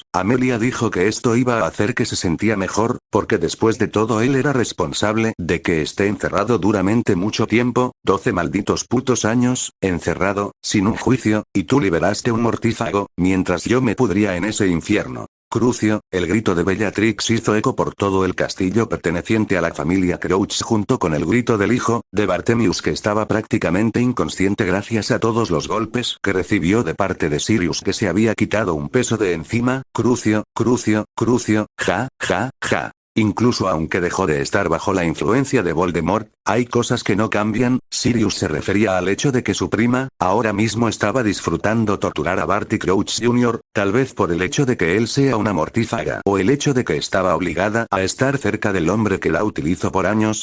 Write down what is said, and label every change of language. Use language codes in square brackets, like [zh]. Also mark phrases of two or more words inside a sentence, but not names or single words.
[es] Amelia dijo que esto iba a hacer que se sentía mejor, porque después de todo él era responsable de que esté encerrado duramente mucho tiempo, 12 malditos putos años, encerrado, sin un juicio, y tú liberaste un mortífago, mientras yo me pudría en ese infierno. Crucio, el grito de Bellatrix hizo eco por todo el castillo perteneciente a la familia Crouch junto con el grito del hijo, de Bartemius que estaba prácticamente inconsciente gracias a todos los golpes que recibió de parte de Sirius que se había quitado un peso de encima. Crucio, Crucio, Crucio, ja, ja, ja. Incluso aunque dejó de estar bajo la influencia de Voldemort, hay cosas que no cambian. Sirius se refería al hecho de que su prima, ahora mismo estaba disfrutando torturar a Barty Crouch Jr., tal vez por el hecho de que él sea una mortífaga o el hecho de que estaba obligada a estar cerca del hombre que la utilizó por años.